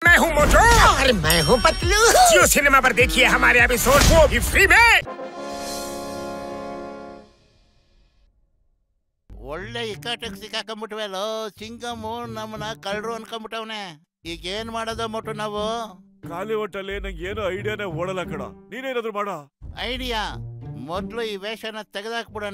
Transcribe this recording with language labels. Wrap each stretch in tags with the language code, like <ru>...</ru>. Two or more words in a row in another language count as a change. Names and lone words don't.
<hi>मैं हूँ मोटू और मैं हूँ पतलू। जियो सिनेमा पर देखिए हमारे एपिसोड को भी फ्री में।</hi> <kn>ಒಳ್ಳೆ ಇಕ್ಕಟ್ಟಿಗೆ ಸಿಕ್ಕಾಕೊಂಡ್ಬಿಟ್ವಲ್ಲೋ ಚಿಂಗಮ್ಮು ನಮ್ಮನ್ನ ಕಳ್ಳರು ಅನ್ಕೊಂಡ್ಬಿಟ್ಟವನೆ. ಈಗ ಏನ್ ಮಾಡೋದ ಮೊಟ್ಟು ನಾವು? ಖಾಲಿ ಹೊಟ್ಟಲ್ಲಿ ನಂಗೆ ಏನೋ ಐಡಿಯಾನೇ ಓಡಲ್ಲ ಕಣ. ನೀನೇನಾದ್ರು ಮಾಡ. ಐಡಿಯಾ ಮೊದ್ಲು ಈ ವೇಷನ ತೆಗೆದಾಕ್ಬಿಡೋಣ.</kn>